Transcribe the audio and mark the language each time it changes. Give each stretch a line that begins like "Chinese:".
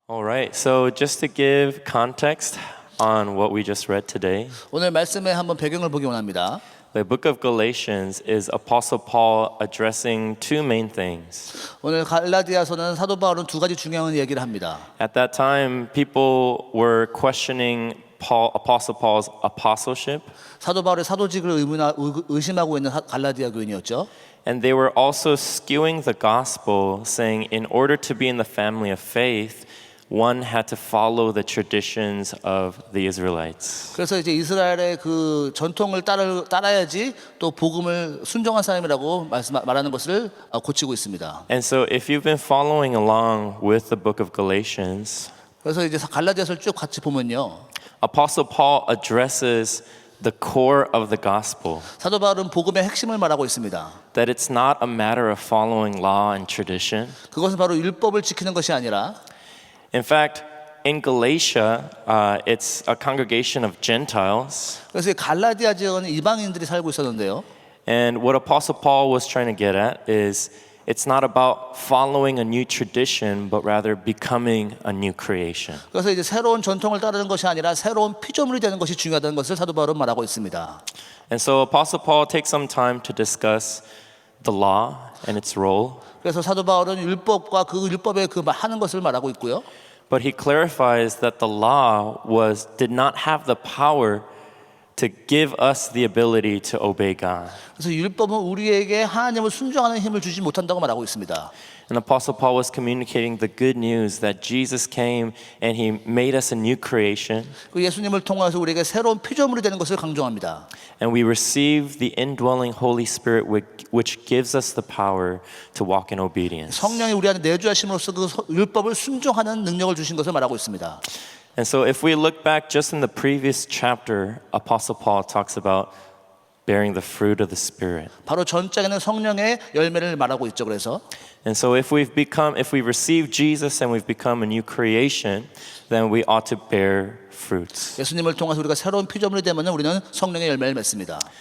English: All right, so just to give context on what we just read today,
Korean: 오늘 말씀에 한번 배경을 보기 원합니다.
English: the book of Galatians is Apostle Paul addressing two main things.
Korean: 오늘 갈라디아서는 사도 바울은 두 가지 중요한 얘기를 합니다.
English: At that time, people were questioning Apostle Paul's apostleship,
Korean: 사도 바울의 사도직을 의심하고 있는 갈라디아 교인이었죠.
English: and they were also skewing the gospel, saying in order to be in the family of faith, one had to follow the traditions of the Israelites.
Korean: 그래서 이제 이스라엘의 그 전통을 따라야지 또 복음을 순종한 사람이라고 말하는 것을 고치고 있습니다.
English: And so if you've been following along with the book of Galatians,
Korean: 그래서 이제 갈라디아서를 쭉 같이 보면요.
English: Apostle Paul addresses the core of the gospel,
Korean: 사도 바울은 복음의 핵심을 말하고 있습니다.
English: that it's not a matter of following law and tradition.
Korean: 그것은 바로 율법을 지키는 것이 아니라
English: In fact, in Galatia, it's a congregation of Gentiles.
Korean: 그래서 이 갈라디아 지역은 이방인들이 살고 있었는데요.
English: And what Apostle Paul was trying to get at is it's not about following a new tradition, but rather becoming a new creation.
Korean: 그래서 이제 새로운 전통을 따르는 것이 아니라 새로운 피조물이 되는 것이 중요하다는 것을 사도 바울은 말하고 있습니다.
English: And so Apostle Paul takes some time to discuss the law and its role.
Korean: 그래서 사도 바울은 율법과 그 율법의 그 하는 것을 말하고 있고요.
English: But he clarifies that the law did not have the power to give us the ability to obey God.
Korean: 그래서 율법은 우리에게 하나님을 순종하는 힘을 주지 못한다고 말하고 있습니다.
English: And Apostle Paul was communicating the good news that Jesus came and he made us a new creation.
Korean: 그 예수님을 통해서 우리에게 새로운 피조물이 되는 것을 강조합니다.
English: And we receive the indwelling Holy Spirit which gives us the power to walk in obedience.
Korean: 성령이 우리 안에 내주하심으로써 그 율법을 순종하는 능력을 주신 것을 말하고 있습니다.
English: And so if we look back just in the previous chapter, Apostle Paul talks about bearing the fruit of the Spirit.
Korean: 바로 전장에는 성령의 열매를 말하고 있죠. 그래서
English: And so if we receive Jesus and we've become a new creation, then we ought to bear fruits.
Korean: 예수님을 통해서 우리가 새로운 피조물이 되면 우리는 성령의 열매를 맺습니다.